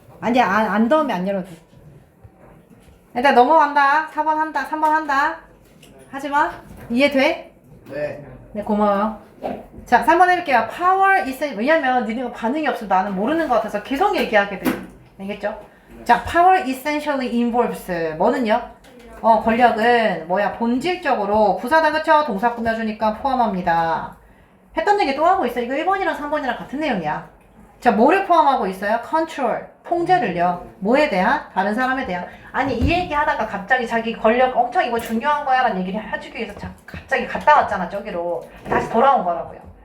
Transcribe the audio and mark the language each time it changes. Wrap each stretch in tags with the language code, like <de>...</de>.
<ko>아니야, 안 더우면 안 열어도 돼. 일단 넘어간다. 4번 한다. 3번 한다. 하지마. 이해돼? 네. 네, 고마워. 자, 3번 해볼게요.</ko> <en>Power is,</en> <ko>왜냐면 니네가 반응이 없으면 나는 모르는 것 같아서 계속 얘기하게 돼. 알겠죠?</ko> <en>자, Power essentially involves.</en> <ko>뭐는요? 권력은 뭐야? 본질적으로 부사다, 그쵸? 동사 꾸며주니까 포함합니다. 했던 얘기 또 하고 있어. 이거 1번이랑 3번이랑 같은 내용이야. 자, 뭐를 포함하고 있어요? Control, 통제를요. 뭐에 대한? 다른 사람에 대한. 아니, 이 얘기 하다가 갑자기 자기 권력 엄청 이거 중요한 거야 라는 얘기를 해주기 위해서 갑자기 갔다 왔잖아, 저기로. 다시 돌아온 거라고요.</ko>